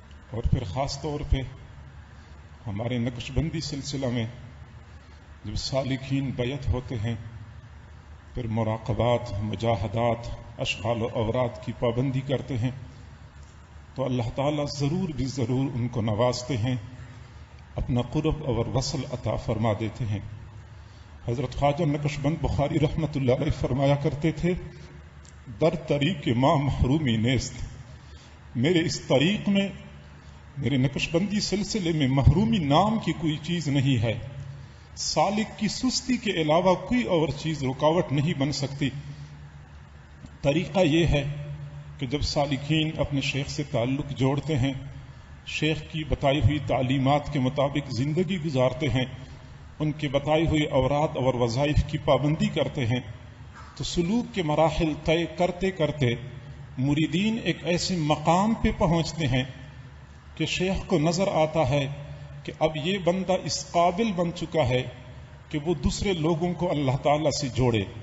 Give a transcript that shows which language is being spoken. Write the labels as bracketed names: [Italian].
[Urdu] اور پھر خاص طور پہ ہمارے نقش بندی سلسلہ میں جب سالکین بیعت ہوتے ہیں پھر مراقبات، مجاہدات، اشغال و اوراد کی پابندی کرتے ہیں تو اللہ تعالیٰ ضرور بھی ضرور ان کو نوازتے ہیں، اپنا قرب اور وصل عطا فرما دیتے ہیں. حضرت خواجہ نقشبند بخاری رحمۃ اللہ علیہ فرمایا کرتے تھے، [Persian] در طریق ماں محرومی نیست. [Urdu] میرے اس طریق میں، میرے نقشبندی سلسلے میں محرومی نام کی کوئی چیز نہیں ہے. سالک کی سستی کے علاوہ کوئی اور چیز رکاوٹ نہیں بن سکتی. طریقہ یہ ہے کہ جب سالکین اپنے شیخ سے تعلق جوڑتے ہیں، شیخ کی بتائی ہوئی تعلیمات کے مطابق زندگی گزارتے ہیں، ان کے بتائی ہوئی اوراد اور وظائف کی پابندی کرتے ہیں، تو سلوک کے مراحل طے کرتے کرتے مریدین ایک ایسے مقام پہ پہنچتے ہیں کہ شیخ کو نظر آتا ہے کہ اب یہ بندہ اس قابل بن چکا ہے کہ وہ دوسرے لوگوں کو اللہ تعالیٰ سے جوڑے.